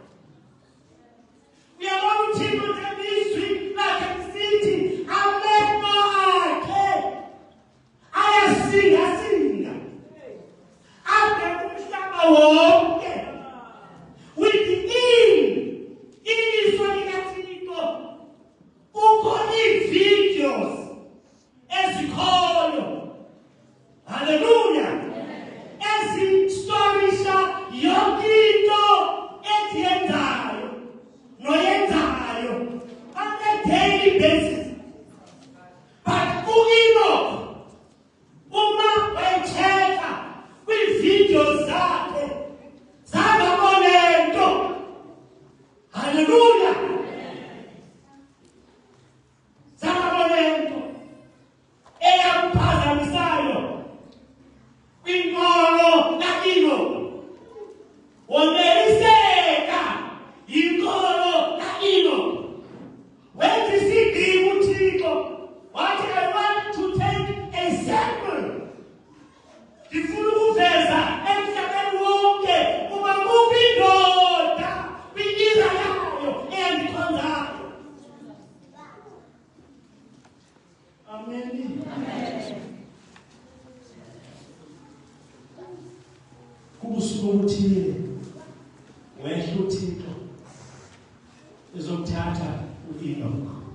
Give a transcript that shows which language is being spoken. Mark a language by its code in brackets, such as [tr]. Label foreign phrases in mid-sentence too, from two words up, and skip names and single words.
[xh] Uyabona uThixo ngelizwi lakhe lisithi amehlo akhe ayasingasinga abheka umhlaba wonke ilizwi likaThixo. Kukho ii-videos ezikhoyo, haleluya, ezistorisha yonke into eziyenzayo noyenzayo [en] on a daily basis. [xh] But ku-Enoch, uma wayecheka kwi-videos zakhe zangabona nto, haleluya, zangabonento eyamphazamisayo kwinkolo kaNino. Woneliseka yinkolo kaNino. Wenza isidingo uThixo wathi, [en] I want to take a sample. [xh] Ndifuna ukuveza emhlabeni wonke uba kuphi indoda kwinyiza yayo eyandikhonzayo. Amen. Kubusuku obuthile wehla uThixo ezokuthatha u-Enoch.